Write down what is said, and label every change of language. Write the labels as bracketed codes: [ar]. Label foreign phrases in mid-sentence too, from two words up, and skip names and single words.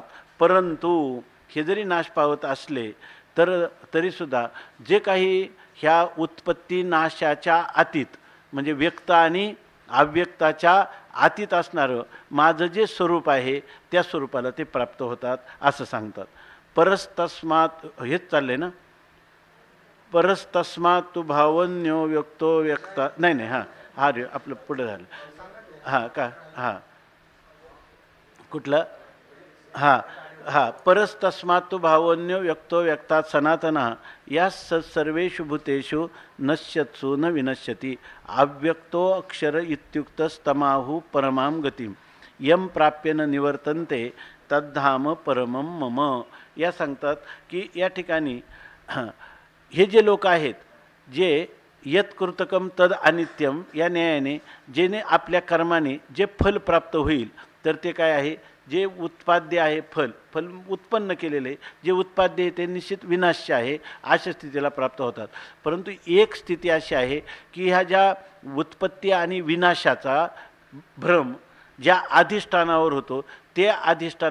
[mr] परंतु हे जरी नाश पावत असले तरीसुद्धा जे काही ह्या उत्पत्ती नाशाच्या अतीत म्हणजे व्यक्त आणि अव्यक्ताच्या अतीत असणारं माझं जे स्वरूप आहे त्या स्वरूपाला ते प्राप्त होतात असं सांगतात. परस्तस्मात हेच चालले ना, [sa] परस्तस्मात तू भावन्यो व्यक्तो व्यक्ता [mr] नाही हां हा रे आपलं पुढे झालं हां का हां [sa] कुठलं हां हां परस्तस्मात तू भावन्यो व्यक्तो व्यक्तात सनातना या सर्वेषु भूतेषु नश्यत्सु न विनश्यति अव्यक्तो अक्षर इत्युक्तस्तमाहु परमां गतिम यम प्राप्य न निवर्तन्ते तद्धाम परमं मम. [mr] या सांगतात की या ठिकाणी हे जे लोक आहेत जे [sa] यत्कृतकम तद अनित्यम [mr] या न्यायाने जेने आपल्या कर्माने जे फल प्राप्त होईल तर ते काय आहे, जे उत्पाद्य आहे फल उत्पन्न केलेले जे उत्पाद्य आहे ते निश्चित विनाश्य आहे अशा स्थितीला प्राप्त होतात. परंतु एक स्थिती अशी आहे की ह्या ज्या उत्पत्ती आणि विनाशाचा भ्रम ज्या अधिष्ठानावर होतो ते अधिष्ठान